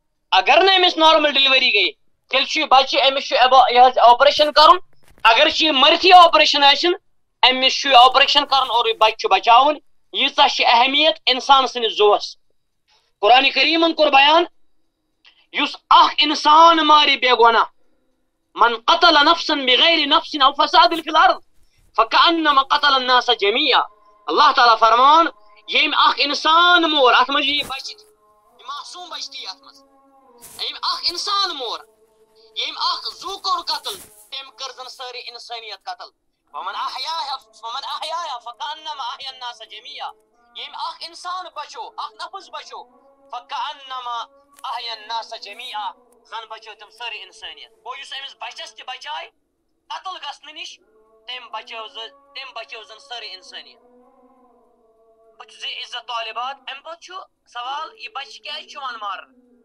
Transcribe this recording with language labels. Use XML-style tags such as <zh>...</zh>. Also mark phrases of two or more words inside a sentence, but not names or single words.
<ks>تیٚلہِ چھُ یہِ بچہِ أمِس چھُ یہِ حظ آپریشن کرُن اگرچہِ یہِ مٔرتھٕے آپریشن ٲسِن أمِس چھُ یہِ آپریشن کرُن اور یہِ بچہِ چھُ بچاوُن ییٖژاہ چھِ اہمیت انسان سٕنٛدِس زُوس قرآنِ کریٖمن کوٚر بیان یُس اکھ انسان مارِ بے گۄناہ</ks> <ar>من قتل نفسا بغیر نفس او فساد فی الارض فکأنما قتل الناس جميعا اللہ تعالیٰ</ar> <ks>فرمان ییٚمۍ اکھ انسان مور اتھ منٛز یہِ بچہِ یہِ معصوٗم بچہِ تہِ اتھ منٛز ییٚمۍ اکھ انسان مور ییٚمۍ اکھ زُو کوٚر قتل تٔمۍ کٔر زن سٲرٕے انسٲنیت قتل</ks> <ar>ومن احیاها فکأنما احیا الناس جميعا</ar> <ks>ییٚمۍ اکھ انسان بچو اکھ نفس بچو</ks> <ar>فکأنما احیا الناس جميعا</ar> <ks>زن بچو تِم سٲرٕے انسٲنیت گوٚو یُس أمِس بچس تہِ بچاے قتل گژھنہٕ نِش تٔمۍ بچٲو زن سٲرٕے انسٲنیت بہٕ چھُس عزت طالبات امہِ پتہٕ چھُ سوال یہِ بچہِ کیازِ چھُ یِوان مارنہٕ</ks>